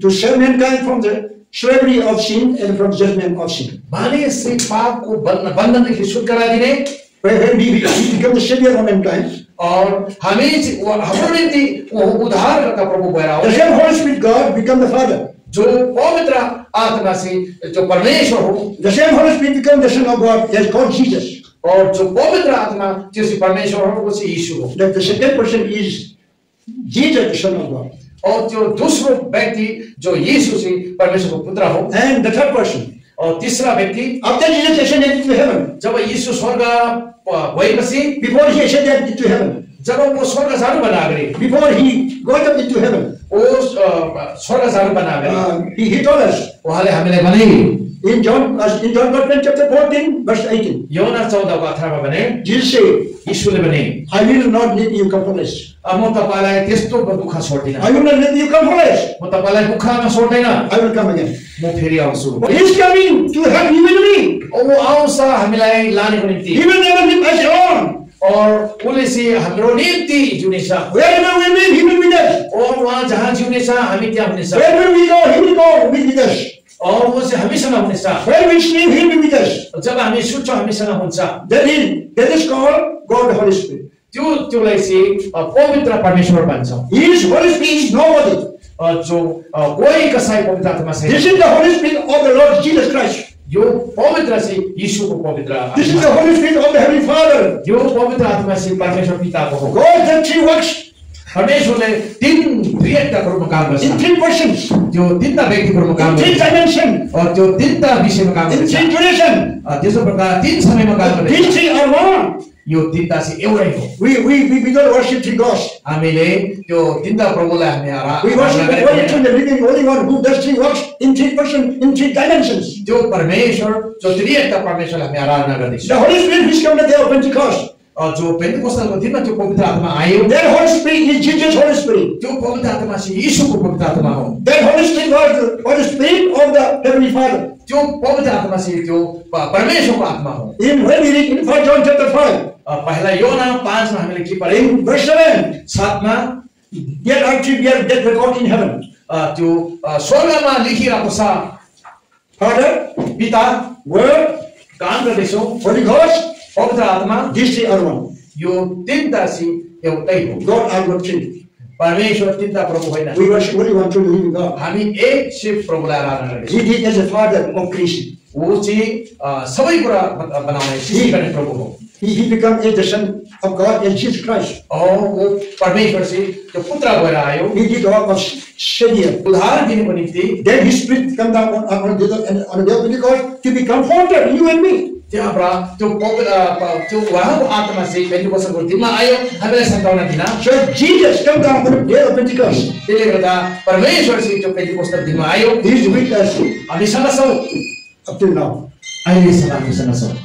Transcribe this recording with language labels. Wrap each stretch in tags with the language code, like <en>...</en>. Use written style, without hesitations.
<en>to save mankind from the slavery of sin and from judgment of sin.</en> <ne>मानिस चाहिँ पापको बन्धनदेखि छुटकारा दिने,</ne> <en>When he became the savior of mankind,</en> <ne>और हामी चाहिँ हाम्रो निम्ति उद्धारकर्ता प्रभु भएर</ne> <en>the</en> <ne>आउने,</ne> <en>same Holy Spirit God became the Father.</en> <ne>जो पवित्र आत्मा चाहिँ जो परमेश्वर हो,</ne> <en>The same Holy Spirit became the Son of God. He is called Jesus.</en> <ne>और जो पवित्र आत्मा त्यो चाहिँ परमेश्वर हो, वो चाहिँ यीशु हो।</ne> <en>That the second person is Jesus, the Son of God.</en> <ne>और त्यो दोस्रो व्यक्ति जो यीशु चाहिँ परमेश्वरको पुत्र हो,</ne> <en>And the third person,</en> <ne>और तीसरा व्यक्ति</ne> <en>after Jesus ascended into heaven,</en> <ne>जब यीशु स्वर्ग भएपछि,</ne> <en>before he ascended into heaven,</en> <ne>जब वो स्वर्ग जानु बना गरे,</ne> <en>before he got up into heaven,</en> <ne>वो स्वर्ग जानु बना गरे,</ne> <en>he told us</en> <ne>उहाँले हामीलाई भने</ne> <en>in John Gospel chapter 14, verse 18,</en> <ne>योना 14 को 18 मा भने,</ne> <en>Jesus said,</en> <ne>यीशुले भने,</ne> <en>I will not leave you comfortless.</en> <ne>म तपाईलाई त्यस्तो दुःख छोड्दिन,</ne> <en>I will not leave you comfortless.</en> <ne>म तपाईलाई दुःखमा छोड्दैन,</ne> <en>I will come again.</en> <ne>म फेरि आउँछु।</ne> <en>He is coming to help you and me.</en> <ne>और वो आउँछ हामीलाई लानेको निम्ति,</ne> <en>He will never leave us alone.</en> <ne>और उसले चाहिँ हाम्रो निम्ति जिउनेछ,</ne> <en>Wherever we live, he will be there.</en> <ne>और वहाँ जहाँ जिउनेछ हामी त्यहाँ हुनेछ,</ne> <en>Wherever we go, he will go with us.</en> <ne>और वो चाहिँ हामीसँग हुनेछ,</ne> <en>Where we sleep, he will be with us.</en> <ne>जब हामी सुत्छौँ हामीसँग हुन्छ।</ne> <en>That is called God the Holy Spirit.</en> <ne>त्योलाई चाहिँ पवित्र परमेश्वर भन्छ।</ne> <en>His Holy Spirit is nobody.</en> <ne>जो कोही कसै पवित्र आत्मा छैन।</ne> <en>This is the Holy Spirit of the Lord Jesus Christ.</en> <ne>यो पवित्र चाहिँ यीशुको पवित्र</ne> <en>This is the</en> <ne>आत्मा,</ne> <en>Holy Spirit of the Heavenly Father.</en> <ne>यो पवित्र आत्मा चाहिँ परमेश्वर पिताको हो।</ne> <en>God did three works</en> <ne>परमेश्वरले तीन क्रियाका रूपमा काम गर्छ,</ne> <en>in three persons,</en> <ne>त्यो तीनटा व्यक्तिको रूपमा काम</ne> <en>in three</en> <ne>गर्छ,</ne> <en>dimensions,</en> <ne>और त्यो तीनटा विषयमा काम</ne> <en>in</en> <ne>गर्छ,</ne> <en>three duration.</en> <ne>त्यसो प्रकार तीन समयमा काम गर्छ।</ne> <en>These three are one.</en> <ne>यो तीनटा चाहिँ एउटै हो।</ne> <en>We don't worship three gods.</en> <ne>हामीले त्यो तीनटा प्रभुलाई हामी</ne> <en>We worship</en> <ne>Aradhana</ne> <en>the only</en> <ne>गरेका</ne> <en>true, the living, only one who does three works in three persons, in three dimensions.</en> <ne>त्यो परमेश्वर जो त्रिएकता परमेश्वरलाई हामी आराधना गर्दैछौँ।</ne> <en>The Holy Spirit which came on the day of Pentecost.</en> <ne>जो पेन्टेकोस्टलको दिनमा त्यो पवित्र आत्मा आयो,</ne> <en>That Holy Spirit is Jesus' Holy Spirit.</en> <ne>त्यो पवित्र आत्मा चाहिँ यीशुको पवित्र आत्मा हो।</ne> <en>That Holy Spirit was the Spirit of the Heavenly Father.</en> <ne>त्यो पवित्र आत्मा चाहिँ त्यो परमेश्वरको आत्मा हो।</ne> <en>When we read in 1 John chapter 5,</en> <ne>पहिला योना 5 मा हामीले के पढ्यौं?</ne> <en>in verse 7,</en> <ne>7 मा</ne> <en>there are three that record in heaven.</en> <ne>त्यो स्वर्गमा लेखिरहेको छ,</ne> <en>Father,</en> <ne>पिता,</ne> <en>Word,</en> <ne>काम गर्दैछौ,</ne> <en>Holy Ghost,</en> <ne>पवित्र आत्मा,</ne> <en>these three are one.</en> <ne>यो तीनटा चाहिँ एउटै हो।</ne> <en>God are not three.</en> <ne>परमेश्वर तीनटा प्रभु होइन,</ne> <en>We worship only one true living God.</en> <ne>हामी एक शिव प्रभुलाई आराधना गर्दैछौँ।</ne> <en>He did as a Father of creation.</en> <ne>वो चाहिँ सबै कुरा बनाउने सृष्टि गर्ने प्रभु हो।</ne> <en>He became as the Son of God as Jesus Christ.</en> <ne>और वो परमेश्वर चाहिँ त्यो पुत्र भएर आयो,</ne> <en>He did all of Savior.</en> <ne>उद्धार दिनको निम्ति।</ne> <en>Then His Spirit come down on the day of Pentecost to be comforted, you and me.</en> <ne>त्यहाँबाट त्यो त्यो उहाँको आत्मा चाहिँ पेन्टेकोस्टको दिनमा आयो हामीलाई सान्त्वना दिन।</ne> <en>So Jesus come down on the day of Pentecost.</en> <ne>त्यसले गर्दा परमेश्वर चाहिँ त्यो पेन्टेकोस्टको दिनमा आयो,</ne> <en>He is with us</en> <ne>हामीसँग छौ,</ne> <en>up till now.</en> <ne>अहिलेसम्म हामीसँग छौ।</ne>